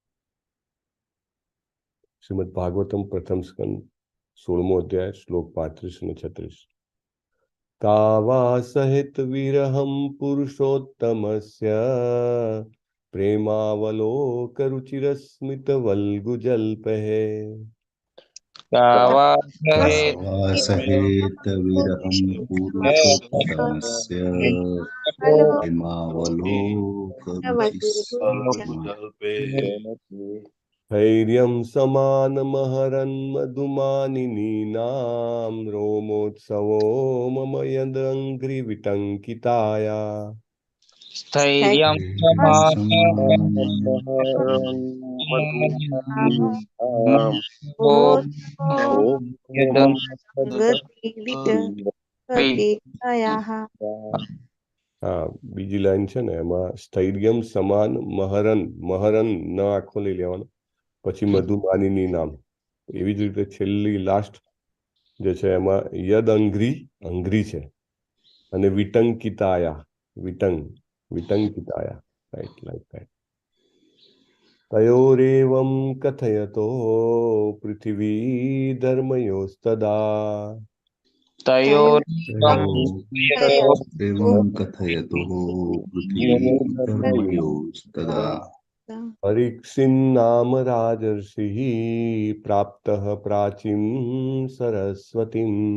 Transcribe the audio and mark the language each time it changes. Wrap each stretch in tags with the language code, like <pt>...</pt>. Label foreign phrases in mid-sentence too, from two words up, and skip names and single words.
<gu>શ્રીમદ ભાગવતમ પ્રથમ સ્કંદ 16મો અધ્યાય શ્લોક 35 અને 36.</gu> <sa>કાવા સહિત વિરહમ પુરુષોત્તમસ્ય પ્રેમાવલોકરુચિરસ્મિત વલ્ગુજલ્પે કાવા सहेत विरहं पुरुषोत्तमस्य जल्पे धैर्यं समानमहरन् मधुमानिनीनां रोमोत्सवो मम यदङ्घ्रिविटङ्किताया स्थैर्यं</sa> <gu>હા, બીજી લાઈન છે ને એમાં</gu> <sa>સ્થૈર્યમ સમાન મહરન, મહરન</sa> <gu>ન આખો લઈ લેવાનો, પછી</gu> <sa>મધુમાનીની નામ.</sa> <gu>એવી જ રીતે છેલ્લી લાસ્ટ જે છે એમાં</gu> <sa>યદ અંઘ્રી, અંઘ્રી</sa> <gu>છે, અને</gu> <sa>વિટંકિતાયા, વિટંકિતાયા,</sa> <en>right, like that.</en> <sa>તયોરેવં કથયતો પૃથિવી ધર્મયોસ્તદા एवं कथयतो पृथिवी धर्मयोस्तदा परीक्षिन्नाम राजर्षिः प्राप्तः प्राचीं सरस्वतीम्</sa>